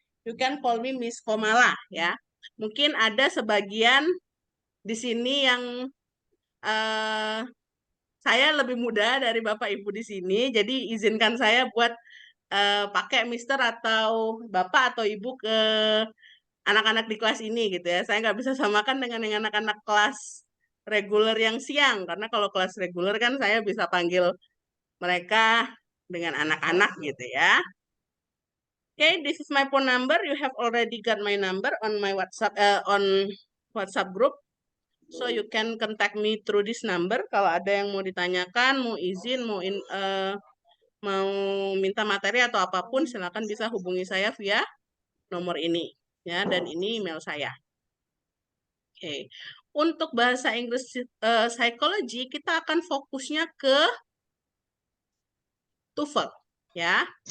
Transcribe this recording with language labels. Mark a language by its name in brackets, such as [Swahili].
[Indonesian] You can call me Miss Komala ya. Mungkin ada sebagian di sini yang saya lebih muda dari Bapak Ibu di sini, jadi izinkan saya buat pakai Mister atau Bapak atau Ibu ke anak-anak di kelas ini gitu ya. Saya nggak bisa samakan dengan yang anak-anak kelas reguler yang siang, karena kalau kelas reguler kan saya bisa panggil mereka dengan anak-anak gitu ya. [English] Okay, this is my phone number. You have already got my number on my WhatsApp group. So you can contact me through this number. [Indonesian] Kalau ada yang mau ditanyakan, mau izin, mau minta materi atau apapun, silakan bisa hubungi saya via nomor ini ya, dan ini email saya. Oke. Untuk bahasa Inggris psikologi kita akan fokusnya ke TOEFL ya.